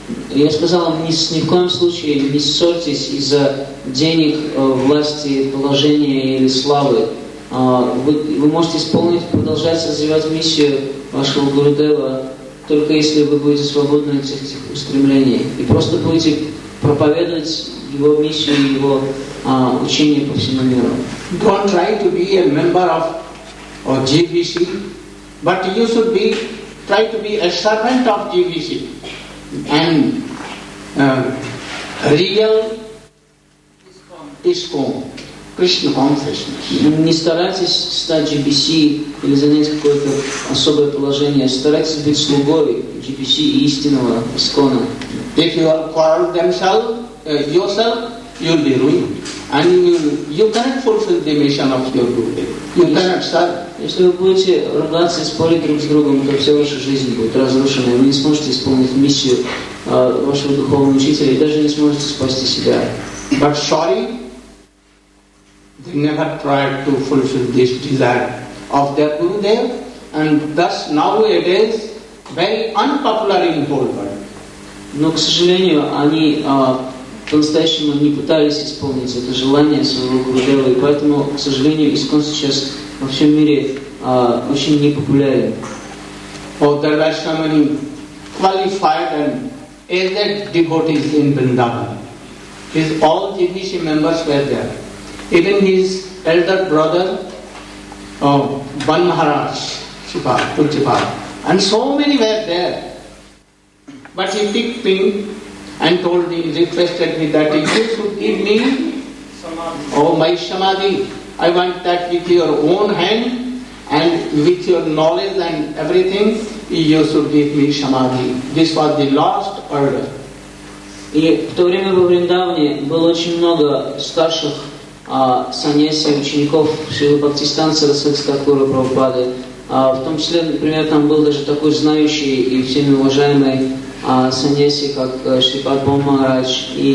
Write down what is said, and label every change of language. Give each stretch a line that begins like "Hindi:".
Russian: Я сказал вам, ни в коем случае не ссорьтесь из-за денег, власти, положения или славы. Вы можете продолжать развивать миссию вашего Гурудева, только если вы будете свободны от этих устремлений. И просто будете проповедовать его миссию и его учение по всему миру.
English: Don't try to be a member of GBC, but you should try to be a servant of GBC. And real ISKCON, Krishna consciousness.
Russian: Не старайтесь стать GBC или занять какое-то особое положение. Старайтесь быть слугой GBC и истинного ISKCON.
English: If you quarrel yourself, you will be ruined. And you cannot fulfill the mission of your Gurudev. You cannot serve.
Russian: Если вы будете ругаться и спорить друг с другом, то вся ваша жизнь будет разрушена, и вы не сможете исполнить миссию вашего духовного учителя, и даже не сможете спасти себя.
English: But sorry, they never tried to fulfill this desire of their Gurudev, and thus nowadays very unpopular in whole world.
Russian: Но, к сожалению, они по-настоящему не пытались исполнить это желание своего Гурудева, и поэтому, к сожалению, ISKCON сейчас во всем мире очень непопулярен.
English: There were so many qualified and aged devotees in Vrindavan. His all GBC members were there. Even his elder brother, Ban Maharaj, Tulsipal, and so many were there. But he picked me and told me, requested me that if you should give me my Samadhi, I want that with your own hand and with your knowledge and everything, you should give me Samadhi. This was the last order.
Russian: И в то время во Вриндаване было очень много старших саньяси, учеников Шрилы Бхактисиданта Сарасвати Такура Прабхупады. В том числе, например, там был даже такой знающий и всеми уважаемый саньяси, как Шрипад Бом Махарадж.